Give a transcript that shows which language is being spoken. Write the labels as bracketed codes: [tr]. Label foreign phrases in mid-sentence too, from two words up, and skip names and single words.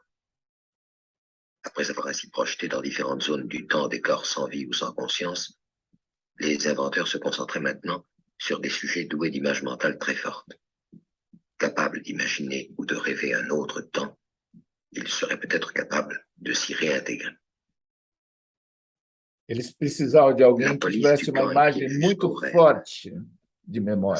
[fr] Après avoir ainsi projeté dans différentes zones du temps des corps sans vie ou sans conscience, les inventeurs se concentraient maintenant sur des sujets doués d'images mentales très fortes. Capables d'imaginer ou de rêver un autre temps, ils seraient peut-être capables de s'y réintégrer. [pt] Eles precisavam de alguém [fr] La [pt] que [fr] police [pt] tivesse [fr] du [pt] uma [fr] temps [pt] imagem [fr] était [pt] muito [fr] jusqu'au rêve. [pt] forte de memória.